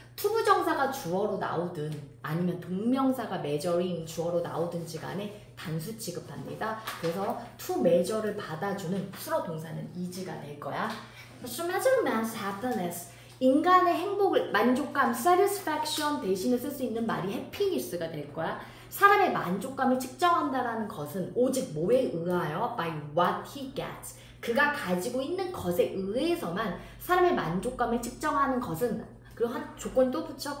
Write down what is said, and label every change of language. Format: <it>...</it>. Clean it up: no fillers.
<ko>투부정사가 주어로 나오든 아니면 동명사가 measuring 주어로 나오든지 간에 단수 취급합니다. 그래서 to measure를 받아주는 수로 동사는 is가 될 거야.</ko> <en>To measure man's happiness.</en> <ko>인간의 행복을, 만족감, satisfaction 대신에 쓸 수 있는 말이 happiness가 될 거야. 사람의 만족감을 측정한다라는 것은 오직 뭐에 의하여?</ko> <en>By what he gets.</en> <ko>그가 가지고 있는 것에 의해서만 사람의 만족감을 측정하는 것은, 그리고 한 조건이 또 붙여.</ko>